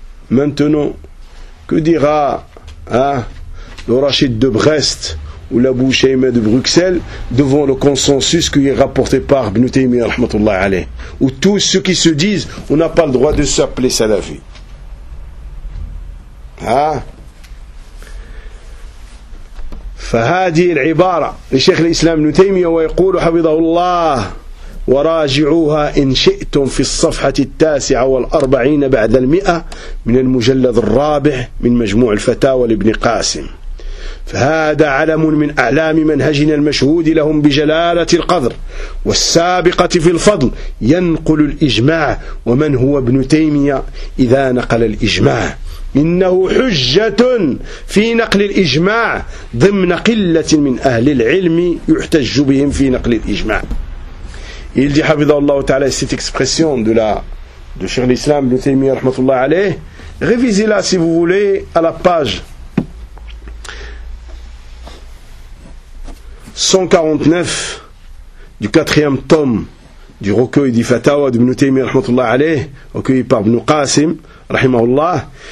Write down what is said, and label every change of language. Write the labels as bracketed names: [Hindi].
[French] Maintenant, que dira hein, le Rachid de Brest ou la Bouchaïma de Bruxelles devant le consensus qui est rapporté par Ibn Taymiyyah rahmatullah alayh, où tous ceux qui se disent on n'a pas le droit de s'appeler salafi. Hein? [Arabic] Fahadi al-ibara, le Cheikh l'Islam Ibn Taymiyyah wa yaqulu hafidhahullah وراجعوها إن شئتم في الصفحة التاسعة والأربعين بعد المئة من المجلد الرابع من مجموع الفتاوى لابن قاسم فهذا علم من أعلام منهجنا المشهود لهم بجلالة القدر والسابقة في الفضل ينقل الإجماع ومن هو ابن تيمية إذا نقل الإجماع إنه حجة في نقل الإجماع ضمن قلة من أهل العلم يحتج بهم في نقل الإجماع. [French] Il dit, Habidallahu ta'ala, cette expression de la, de Cheikh l'Islam, Ibn Taymiyyah, rahmatullah alayh, révisez-la si vous voulez, à la page 149 du quatrième tome du recueil du Fatawa de Ibn Taymiyyah, rahmatullah alayh, recueilli par Ibn Qasim, rahimahullah.